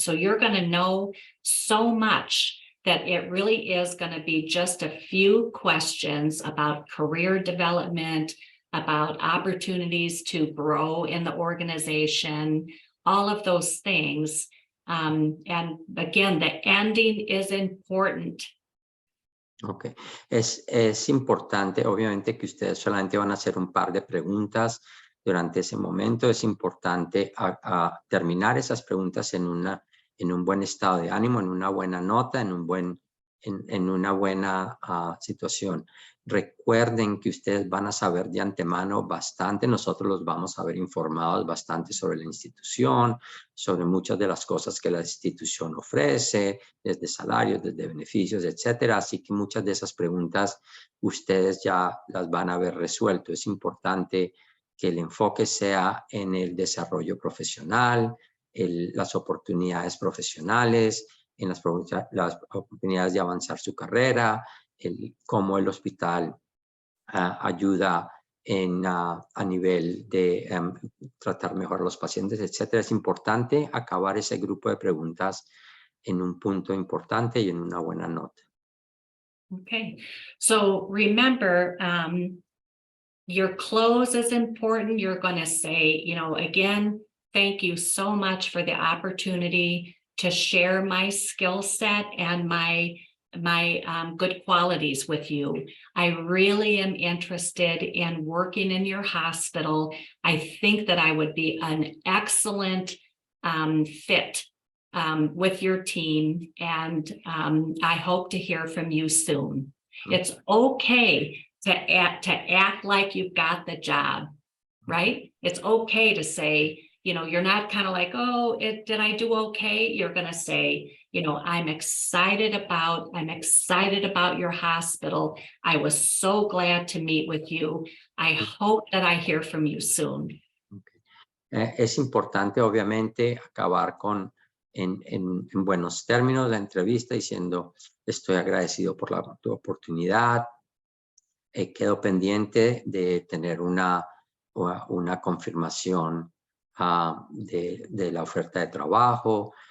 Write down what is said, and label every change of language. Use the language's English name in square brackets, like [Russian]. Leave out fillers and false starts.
[English] So you're going to know so much that it really is going to be just a few questions about career development, about opportunities to grow in the organization, all of those things. And again, the ending is important. [Spanish] Ok, es importante, obviamente, que ustedes solamente van a hacer un par de preguntas durante ese momento. Es importante terminar esas preguntas en un buen estado de ánimo, en una buena nota, en un buen en una buena situación. Recuerden que ustedes van a saber de antemano bastante, nosotros los vamos a ver informados bastante sobre la institución, sobre muchas de las cosas que la institución ofrece, desde salarios, desde beneficios, etcétera. Así que muchas de esas preguntas ustedes ya las van a haber resuelto. Es importante que el enfoque sea en el desarrollo profesional, las oportunidades profesionales, en las oportunidades de avanzar su carrera, cómo el hospital ayuda a nivel de tratar mejor a los pacientes, etcétera. Es importante acabar ese grupo de preguntas en un punto importante y en una buena nota. [English] Okay, so remember, your close is important. You're going to say, again, thank you so much for the opportunity to share my skill set and my good qualities with you. I really am interested in working in your hospital. I think that I would be an excellent fit with your team, and I hope to hear from you soon. It's okay to act like you've got the job, right? It's okay to say, you're not kind of like, oh, did I do okay? You're going to say, I'm excited about your hospital. I was so glad to meet with you. I hope that I hear from you soon. Okay. [Spanish] Es importante, obviamente, acabar en buenos términos la entrevista diciendo, estoy agradecido por tu oportunidad. Quedo pendiente de tener una confirmación de la oferta de trabajo.